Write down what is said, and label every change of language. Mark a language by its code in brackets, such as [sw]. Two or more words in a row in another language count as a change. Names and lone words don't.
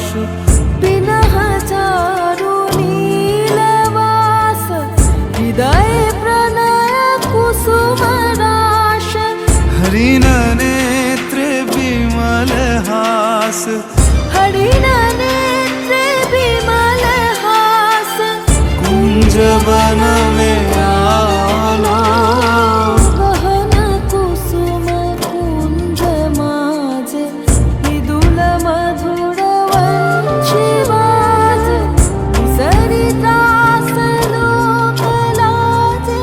[mr] पिनः चारु नीलवास हृदय प्रणय कुसुम राश हरिण नेत्र विमल हास हरिण नेत्र विमल हास [hi] कुंज वन में आना [mr] गहन कुसुम कुंज माझे मृदुल मधुर वंशी बाजे विसरी त्रास लोक लाजे